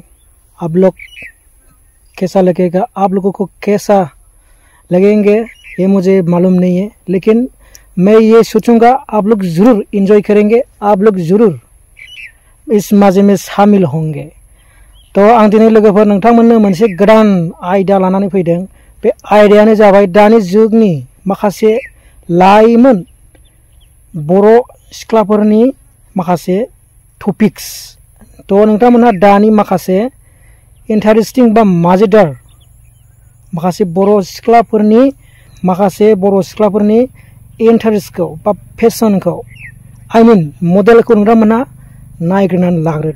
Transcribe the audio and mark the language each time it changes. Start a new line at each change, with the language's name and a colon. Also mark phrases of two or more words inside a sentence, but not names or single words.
Hindi: आप लोग कैसा लगेगा, आप लोगों को कैसा लगेंगे ये मुझे मालूम नहीं है, लेकिन मैं ये सोचूंगा आप लोग ज़रूर एंजॉय करेंगे, आप लोग ज़रूर इस मजे में शामिल होंगे।
Bodo: तो आं दिनै लोगोफोर नोंथांमोननो मोनसे गोदान आयदा लानानै फैदों। बे आयदायानो जाबाय दानि जुगनि माखासे लाइमोन बर' सिख्लाफोरनि माखासे टपिक्स। तो नोंथांमोनहा दानि माखासे इंटरेस्टिंग बा मजेदार माखासे बर' सिख्लाफोरनि इंटरेस्टखौ बा फेशनखौ
English: I mean
Bodo: मडेलखौ नोंथांमोनहा नायग्रोनानै लाग्रोदो।